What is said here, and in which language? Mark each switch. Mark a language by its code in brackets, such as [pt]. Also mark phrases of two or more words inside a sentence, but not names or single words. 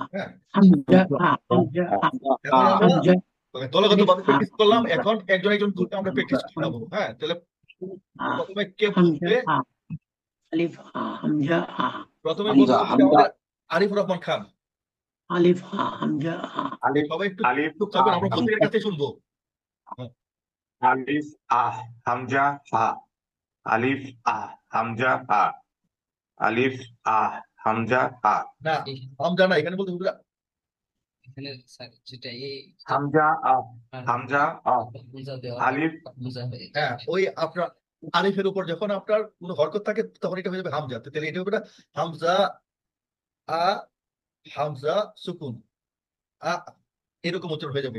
[bn] হ্যাঁ, এখন আমরা দলগত ভাবে প্র্যাকটিস করলাম, এখন একজন একজন করে আমরা প্র্যাকটিস করাবো। হ্যাঁ, তাহলে প্রথমে কে বলবে? [ar] ألف همزة [bn] প্রথমে হামজা, বলবো হামজা। আমাদের আরিফুর রহমান খান। [ar] ألف همزة Alif [bn] সবাই একটু [ar] Alif [bn] চুপ থাকবেন, আমরা প্রত্যেকের কাছে শুনবো। [ar] ألف همزة ها ألف همزة ها ألف همزة ها Alif Hamza Ha [bn] না, হামজা না, এখানে বলতে হবে এখানে স্যার যেটা এই [ar] همزة همزة [bn] হামজা দেওয়া [ar] Alif [bn] হামজা হয়ে হ্যাঁ, ওই আপনার আরিফের উপর যখন আপনার কোনো হরকত থাকে তখন এটা হয়ে যাবে হামজা। তাহলে এটা হবে না [ar] همزة آ همزة سكون آ, [bn] এরকম উচ্চারণ হয়ে যাবে।